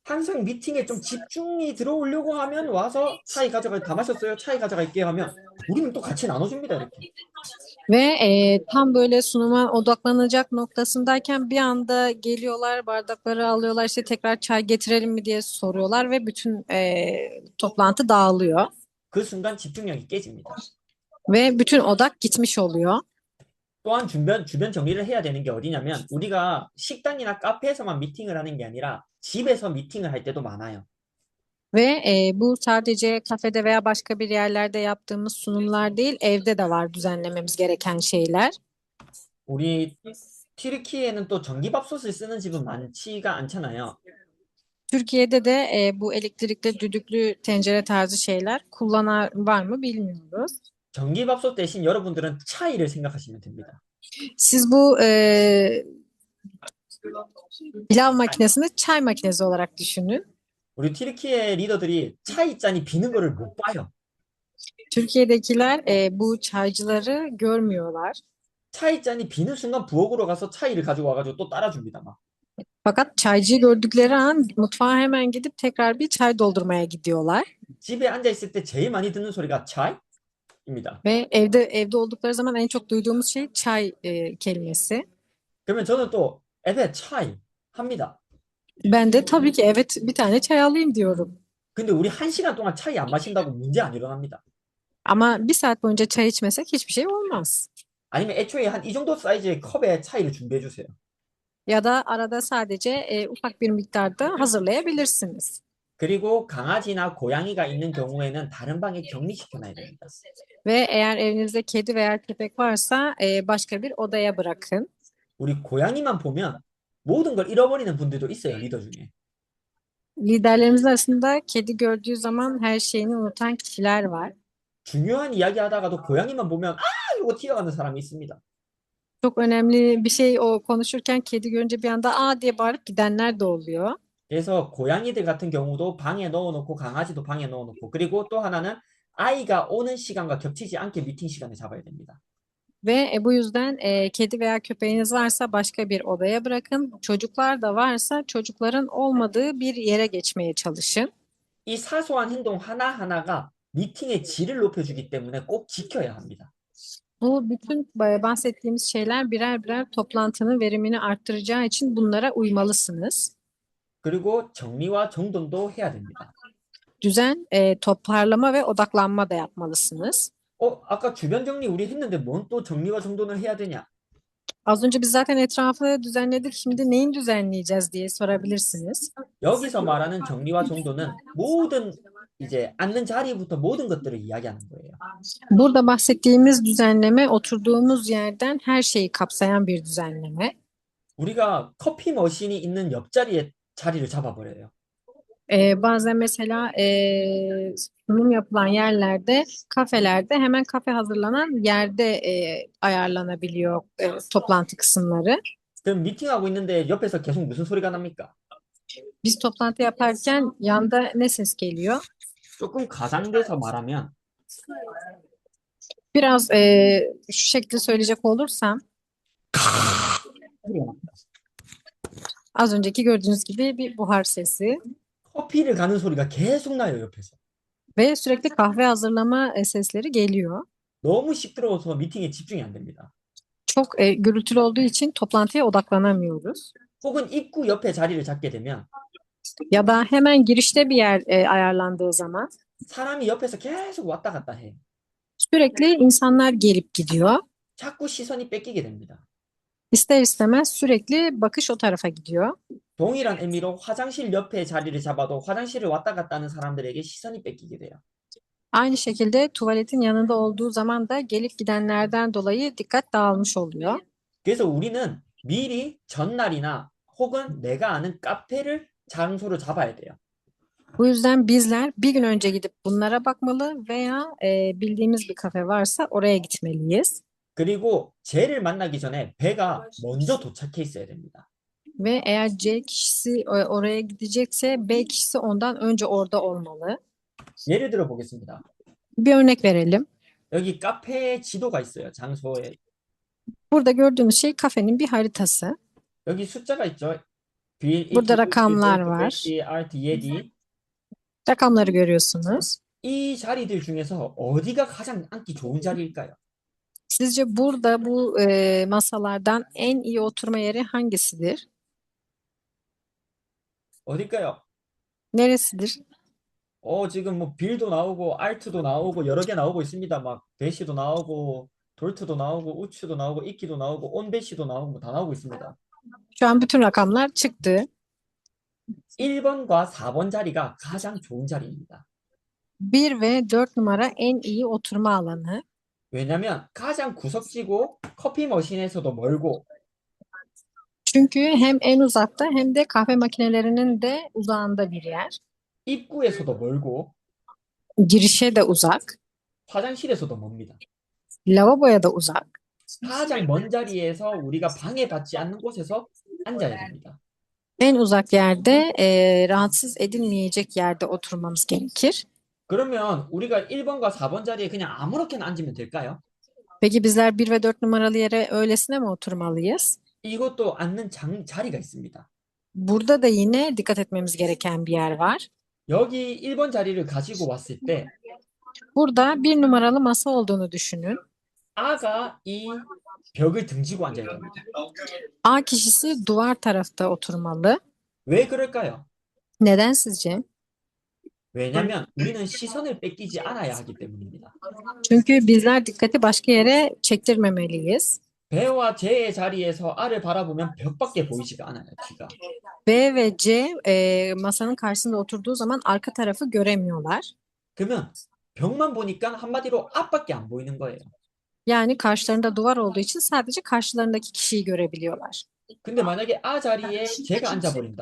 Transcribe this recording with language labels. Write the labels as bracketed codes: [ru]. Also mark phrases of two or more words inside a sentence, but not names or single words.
[ko] 항상 miting에 좀 집중이 들어오려고 하면 와서 çay 가져가 다 마셨어요? çay 가져갈게요 하면 우리는 또 같이 나눠줍니다 이렇게. [tr] Ve tam böyle sunuma odaklanacak noktasındayken bir anda geliyorlar, bardakları alıyorlar, işte tekrar çay getirelim mi diye soruyorlar ve bütün toplantı dağılıyor [ko] 그 순간 집중력이 깨집니다. [tr] ve bütün odak gitmiş oluyor. [ko] 또한 주변 정리를 해야 되는 게 어디냐면 우리가 식당이나 카페에서만 미팅을 하는 게 아니라 집에서 미팅을 할 때도 많아요. [tr] Ve bu sadece kafede veya başka bir yerlerde yaptığımız sunumlar değil, evde de var düzenlememiz gereken şeyler. [ko] 우리 튀르키예는 또 전기밥솥을 쓰는 집은 많지가 않잖아요. [tr] Türkiye'de de bu elektrikli düdüklü tencere tarzı şeyler kullanan var mı bilmiyoruz. [ko] 전기밥솥 대신 여러분들은 차이를 생각하시면 됩니다. [tr] Siz bu pilav makinesini çay makinesi olarak düşünün. [ko] 우리 튀르키예 리더들이 차이잔이 비는 거를 못 봐요. [tr] Türkiye'dekiler bu çaycıları görmüyorlar. [ko] 차이잔이 비는 순간 부엌으로 가서 차이를 가지고 와가지고 또 따라줍니다. 막. [tr] Fakat çaycıyı gördükleri an mutfağa hemen gidip tekrar bir çay doldurmaya gidiyorlar. [ko] 집에 앉아 있을 때 제일 많이 듣는 소리가 차이입니다. [tr] Ve evde oldukları zaman en çok duyduğumuz şey çay kelimesi. [ko] 그러면 저는 또 evet 차이 합니다. [tr] Ben de tabii ki evet bir tane çay alayım diyorum. [ko] 근데 우리 1시간 동안 차이 안 마신다고 문제 안 일어납니다. [tr] Ama bir saat boyunca çay içmesek hiçbir şey olmaz. [ko] 아니면 애초에 한 이 정도 사이즈의 컵에 차이를 준비해 주세요. [tr] Ya da arada sadece ufak bir miktarda hazırlayabilirsiniz. [ko] 그리고 강아지나 고양이가 있는 경우에는 다른 방에 격리시켜놔야 됩니다. [tr] Ve eğer evinizde kedi veya köpek varsa başka bir odaya bırakın. [ko] 우리 고양이만 보면 모든 걸 잃어버리는 분들도 있어요, 리더 중에. [tr] Liderlerimiz arasında kedi gördüğü zaman her şeyini unutan kişiler var. [ko] 중요한 이야기 하다가도 고양이만 보면 아! 이러고 튀어가는 사람이 있습니다. [tr] Çok önemli bir şey o konuşurken kedi görünce bir anda aa diye bağırıp gidenler de oluyor. [ko] 그래서 고양이들 같은 경우도 방에 넣어놓고 강아지도 방에 넣어놓고 그리고 또 하나는 아이가 오는 시간과 겹치지 않게 미팅 시간을 잡아야 됩니다. [tr] Ve bu yüzden kedi veya köpeğiniz varsa başka bir odaya bırakın. Çocuklar da varsa çocukların olmadığı bir yere geçmeye çalışın. [ko] 이 사소한 행동 하나하나가 미팅의 질을 높여주기 때문에 꼭 지켜야 합니다. [tr] Bu bütün bahsettiğimiz şeyler birer birer toplantının verimini arttıracağı için bunlara uymalısınız. [ko] 그리고 정리와 정돈도 해야 됩니다. [tr] Düzen, toparlama ve odaklanma da yapmalısınız. [ko] 아까 주변 정리 우리 했는데 뭔 또 정리와 정돈을 해야 되냐? [tr] Az önce biz zaten etrafı düzenledik. Şimdi neyin düzenleyeceğiz diye sorabilirsiniz. [ko] 여기서 말하는 정리와 정돈은 모든 이제 앉는 자리부터 모든 것들을 이야기하는 거예요. [tr] Burada bahsettiğimiz düzenleme oturduğumuz yerden her şeyi kapsayan bir düzenleme. [ko] 우리가 커피 머신이 있는 옆자리에 자리를 잡아버려요. [tr] Bazen mesela sunum yapılan yerlerde, kafelerde hemen kafe hazırlanan yerde ayarlanabiliyor toplantı kısımları. [ko] 그럼 미팅하고 있는데 옆에서 계속 무슨 소리가 납니까? [tr] Biz toplantı yaparken yanda ne ses geliyor? [ko] 조금 가장돼서 말하면 [tr] Biraz şu şekilde söyleyecek olursam az önceki gördüğünüz gibi bir buhar sesi [ko] 커피를 가는 소리가 계속 나요, 옆에서. [tr] ve sürekli kahve hazırlama sesleri geliyor. [ko] 너무 시끄러워서 미팅에 집중이 안 됩니다. [tr] Çok gürültülü olduğu için toplantıya odaklanamıyoruz. [ko] 혹은 입구 옆에 자리를 잡게 되면 [tr] Ya da hemen girişte bir yer ayarlandığı zaman [ko] 사람이 옆에서 계속 왔다 갔다 해. [tr] sürekli insanlar gelip gidiyor. [ko] 자꾸 시선이 뺏기게 됩니다. [tr] İster istemez sürekli bakış o tarafa gidiyor. [ko] 동일한 의미로 화장실 옆에 자리를 잡아도 화장실을 왔다 갔다 하는 사람들에게 시선이 뺏기게 돼요. [tr] Aynı şekilde tuvaletin yanında olduğu zaman da gelip gidenlerden dolayı dikkat dağılmış oluyor. [ko] 그래서 우리는 미리 전날이나 혹은 내가 아는 카페를 장소로 잡아야 돼요. [tr] Bu yüzden bizler bir gün önce gidip bunlara bakmalı veya bildiğimiz bir kafe varsa oraya gitmeliyiz. [ko] 그리고 쟤를 만나기 전에 배가 먼저 도착해 있어야 됩니다. [tr] Ve eğer C kişisi oraya gidecekse B kişisi ondan önce orada olmalı. [ko] 예를 들어 보겠습니다. [tr] Bir örnek verelim. [ko] 여기 카페 지도가 있어요. 장소에. [tr] Burada gördüğünüz şey kafenin bir haritası. [ko] 여기 숫자가 있죠. 1, 2, [tr] Burada [ko] 3, [tr] rakamlar [ko] 4, [tr] var. [ko] 5, 6, 7. [tr] Rakamları görüyorsunuz. [ko] 이 자리들 중에서 어디가 가장 앉기 좋은 자리일까요? [tr] Sizce burada bu masalardan en iyi oturma yeri hangisidir? [ko] 어딜까요? [tr] Neresidir? [ko] 지금 뭐 빌도 나오고 알트도 나오고 여러 개 나오고 있습니다. 막 배시도 나오고 돌트도 나오고 우츠도 나오고 이끼도 나오고 온배시도 나오고 뭐다 나오고 있습니다. [tr] Şu an bütün rakamlar çıktı. [ko] 1번과 4번 자리가 가장 좋은 자리입니다. [tr] 1 ve 4 numara en iyi oturma alanı. [ko] 왜냐면 가장 구석지고 커피 머신에서도 멀고 [tr] Çünkü hem en uzakta hem de kahve makinelerinin de uzağında bir yer. [ko] 입구에서도 멀고 [tr] Girişe de uzak, [ko] 화장실에서도 멉니다. [tr] lavaboya da uzak. [ko] 가장 먼 자리에서 우리가 방해받지 않는 곳에서 앉아야 됩니다. [tr] En uzak yerde, rahatsız edilmeyecek yerde oturmamız gerekir. [ko] 그러면 우리가 1번과 4번 자리에 그냥 아무렇게나 앉으면 될까요? [tr] Peki bizler 1 ve 4 numaralı yere öylesine mi oturmalıyız? [ko] 이것도 앉는 자리가 있습니다. [tr] Burada da yine dikkat etmemiz gereken bir yer var. [ko] 여기 1번 자리를 가지고 왔을 때 [tr] Burada 1 numaralı masa olduğunu düşünün. [ko] 아가 이 벽을 등지고 앉아야 됩니다. [tr] A kişisi duvar tarafta oturmalı. [ko] 왜 그럴까요? [tr] Neden sizce? [ko] 왜냐면 우리는 시선을 뺏기지 않아야 하기 때문입니다. [tr] Çünkü bizler dikkati başka yere çektirmemeliyiz. [ko] 배와 제의 자리에서 아를 바라보면 벽밖에 보이지가 않아요, 뒤가. [tr] B ve C masanın karşısında oturduğu zaman arka tarafı göremiyorlar. [ko] 그러면 벽만 보니까 한마디로 앞밖에 안 보이는 거예요. [tr] Yani karşılarında duvar olduğu için sadece karşılarındaki kişiyi görebiliyorlar. [ko] 근데 만약에 아 자리에 제가 앉아버린다.